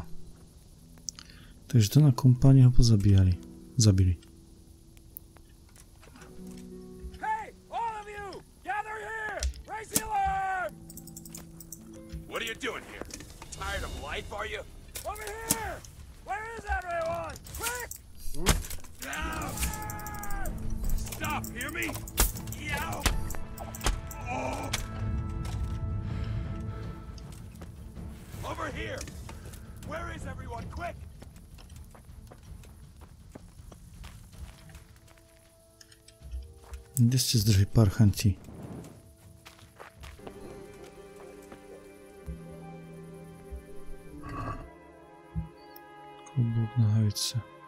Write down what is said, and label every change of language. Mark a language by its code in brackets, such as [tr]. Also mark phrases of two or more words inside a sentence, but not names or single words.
[sk] Takže to na kompáni ho pozabíjali. Zabili. [en] Hey, all of you! Gather here! Raise the alarm! What are you doing here? Tired of life, are you? Over here! Where is everyone? Quick! Down! Stop, hear me? Yow! Oh! Over here! Where is everyone? Quick! [sk] Kde ste zdržali parchanti? Klobúk, nohavice.